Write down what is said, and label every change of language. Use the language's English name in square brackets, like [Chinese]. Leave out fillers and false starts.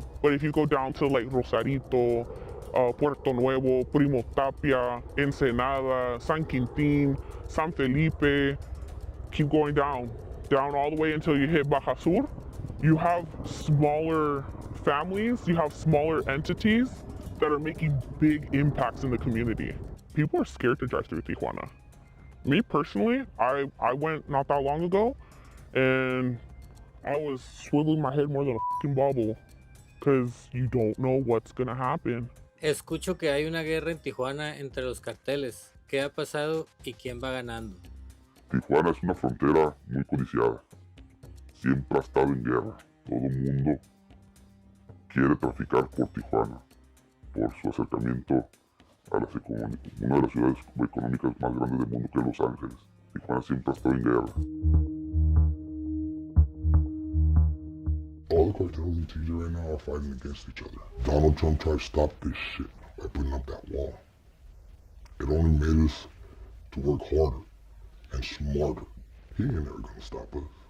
[English] But if you go down to like Rosarito, Puerto Nuevo, Primo Tapia, Ensenada, San Quintín, San Felipe, keep going down all the way until you hit Baja Sur, you have smaller families, you have smaller entities that are making big impacts in the community. People are scared to drive through Tijuana. Me personally, I went not that long ago, and I was swiveling my head more than a fucking bobble, because you don't know what's gonna happen. [Spanish] Escucho que hay una guerra en Tijuana entre los carteles. ¿Qué ha pasado y quién va ganando? Tijuana es una frontera muy codiciada. Siempre ha estado en guerra. Todo el mundo quiere traficar por Tijuana, por su acercamiento a una de las ciudades económicas más grandes del mundo, que es Los Ángeles. Tijuana siempre ha estado en guerra. [English] All the cartels in TJ right now are fighting against each other. Donald Trump tried to stop this shit by putting up that wall. It only made us to work harder and smarter. He ain't never gonna stop us.